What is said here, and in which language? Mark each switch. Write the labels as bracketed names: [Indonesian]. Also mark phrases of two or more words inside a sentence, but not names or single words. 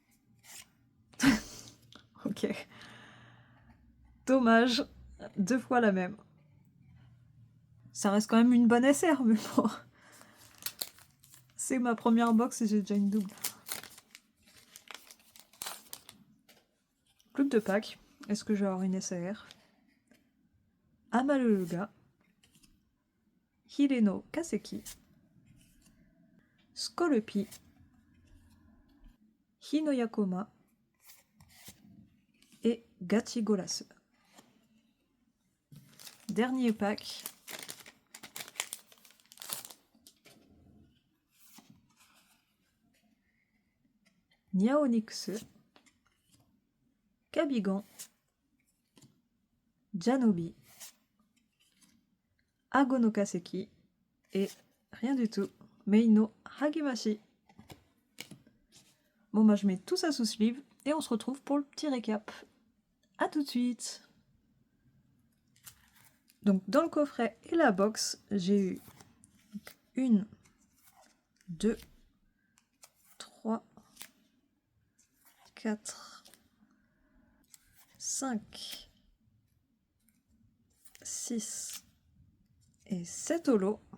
[French] Ok. Dommage, 2 fois la même. Ça reste quand même une bonne SR, mais bon. C'est ma première box et j'ai déjà une double. Plus que 2 packs. Est-ce que je vais avoir une SR? Amalologa, Hireno Kaseki, Skolopi, Hinoyakoma et Gachigolasu. Dernier pack. Niaonix, Kabigan, Janobi, Agono Kaseki et rien du tout, Meino Hagemashi. Bon bah je mets tout ça sous sleeve et on se retrouve pour le petit récap. A tout de suite. Donc dans le coffret et la box, j'ai eu 1, 2, 3, 4, 5, 6 et 7 holos.